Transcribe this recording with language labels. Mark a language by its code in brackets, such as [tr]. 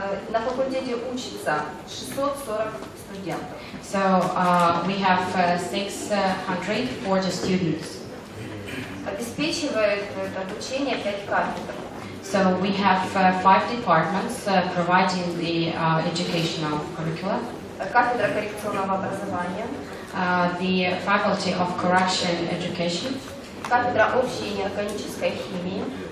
[ru] На факультете учится 640 студентов. [en] So we have 640 students. [ru] Обеспечивает это обучение 5 кафедр. [en] So we have 5 departments providing the educational curricula. [ru] Кафедра коррекционного образования. [en] The Faculty of Correction Education. [ru] Кафедра общей неорганической химии.